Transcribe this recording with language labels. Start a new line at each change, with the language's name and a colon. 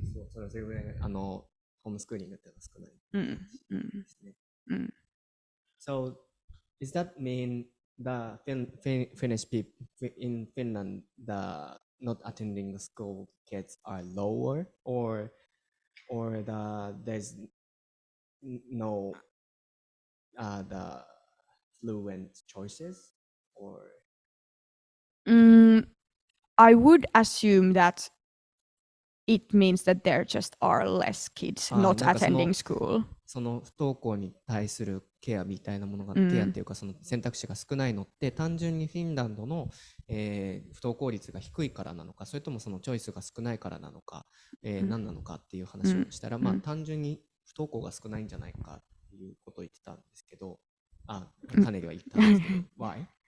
Japanese: それぐらいホームスクーリングってのは少ないですね。
English: So does that mean the Finnish people in Finland, the not attending school kids are lower, or there's no the fluent choices, or? I would assume that it means that there just are less kids not attending school.
Japanese: その不登校に対するケアみたいなものが、ケアっていうかその選択肢が少ないのって単純にフィンランドの、不登校率が低いからなのか、それともそのチョイスが少ないからなのか、何なのかっていう話をしたら、まあ単純に不登校が少ないんじゃないかっていうことを言ってたんですけど、カネリは言ったんですけど、
English: Why?